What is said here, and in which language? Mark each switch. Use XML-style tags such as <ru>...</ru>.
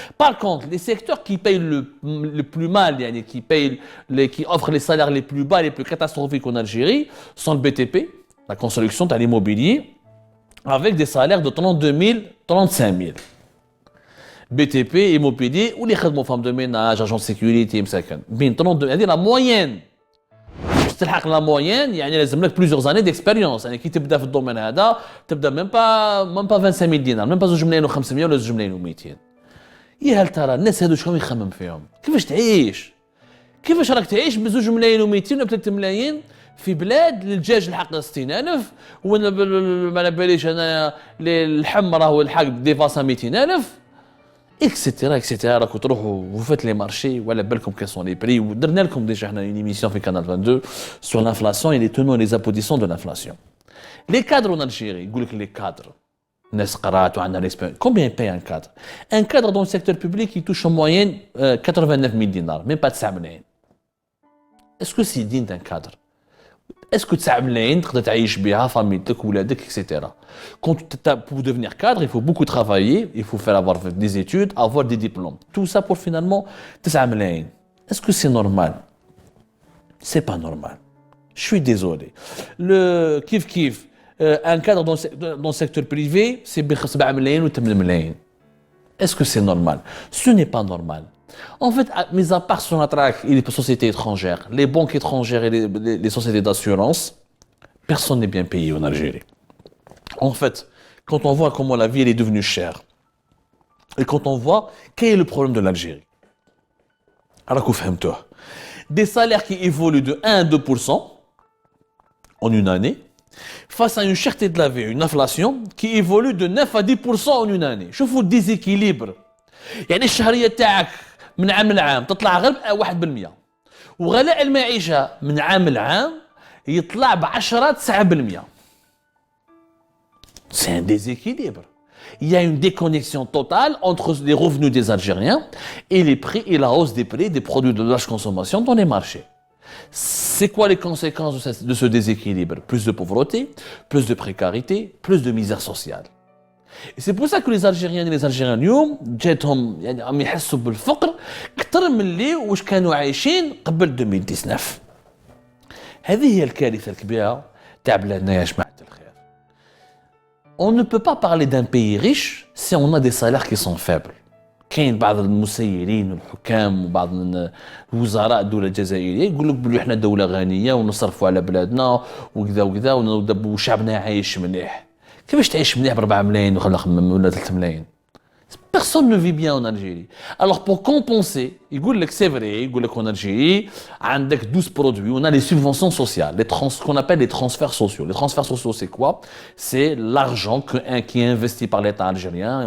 <fr>Par contre, les secteurs qui payent le plus mal, qui offrent les salaires les plus bas, les plus catastrophiques en Algérie, sont le BTP, la construction, l'immobilier, avec des salaires de 32 000, 35 000. BTP, immobilier, ou les femmes de ménage, agents de sécurité, la moyenne.</fr> <ar>تلحق</ar> <fr>la moyenne</fr> <ar>يعني لازم لك</ar> <fr>plusieurs années d'expérience</fr> <ar>يعني كي تبدا في الدومين هذا تبدا</ar> <fr>même pas 25 000</fr> <ar>دينار</ar> <fr>même pas</fr> <ar>2 ملايين و500 ولا 2 ملايين و200. يا هل ترى الناس هذو شكون يخمم فيهم؟ كيفاش تعيش؟ كيفاش راك تعيش ب 2 ملايين و200 ولا ب 3 ملايين في بلاد الدجاج الحق 60000 وانا ما باليش انا اللحم راهو الحق ديفاسا 200000 اكسيتيرا اكسيتيرا. راكم تروحوا وفات لي مارشي ولا بالكم كي سون لي بري ودرنا لكم ديجا حنا اون ايميسيون في كانال 22</ar> <fr>sur l'inflation et les tenants et les aboutissants de l'inflation. Les cadres en Algérie,</fr> <ar>يقول لك</ar> <fr>les cadres</fr> <ar>ناس قرات وعندنا</ar> <fr>l'expérience. Combien paye un cadre? Un cadre dans le secteur public il touche en moyenne 89 000 dinars, même pas 9 ملايين. Est-ce que c'est digne d'un cadre? Est-ce que</fr> <ar>9 ملايين تقدر تعيش بها فاميلتك ولادك etc.</ar> <fr>Pour devenir cadre, il faut beaucoup travailler, il faut faire avoir des études, avoir des diplômes. Tout ça pour finalement 9 ملايين. Est-ce que c'est normal? C'est pas normal. Je suis désolé. Le kiff un cadre dans le secteur privé, c'est 7 ملايين و 8 ملايين. Est-ce que c'est normal? Ce n'est pas normal. En fait, mis à part Sonatrach et les sociétés étrangères, les banques étrangères et les sociétés d'assurance, personne n'est bien payé en Algérie. En fait, quand on voit comment la vie elle est devenue chère, et quand on voit quel est le problème de l'Algérie, des salaires qui évoluent de 1 à 2% en une année, face à une cherté de la vie, une inflation qui évolue de 9 à 10% en une année. Je vous déséquilibre.</fr> <ar>يعني الشهرية تاعك من عام لعام تطلع غير 1% وغلاء المعيشة من عام لعام يطلع ب10 9%.</ar> <fr>C'est un déséquilibre. Il y a une déconnexion totale entre les revenus des Algériens et les prix et la hausse des prix des produits de large consommation dans les marchés. C'est quoi les conséquences de ce déséquilibre? Plus de pauvreté, plus de précarité, plus de misère sociale. Et c'est pour ça que les Algériens</fr> <ar>et les Algériens اليوم جاتهم يعني عم يحسوا بالفقر أكثر من اللي واش كانوا عايشين قبل 2019. هذه هي الكارثة الكبيرة تاع بلادنا يا جماعة الخير.</ar> <fr>On ne peut pas parler d'un pays riche si on a des salaires qui sont faibles.</fr> <ar>كاين بعض المسيرين والحكام وبعض الوزراء الدولة الجزائرية يقول لك بلي احنا دولة غنية ونصرفوا على بلادنا وكذا وكذا وشعبنا عايش مليح. كيفاش تعيش مليح ب 4 ملايين ولا 3 ملايين؟</ar> <fr>Personne ne vit bien en Algérie. Alors pour compenser</fr> <ar>يقول لك</ar> <fr>c'est vrai, يقول لك en Algérie</fr> <ar>عندك</ar> <fr>12 produits, on a les subventions sociales, ce qu'on appelle les transferts sociaux. Les transferts sociaux, c'est quoi? C'est l'argent qui est investi par l'État algérien.</fr>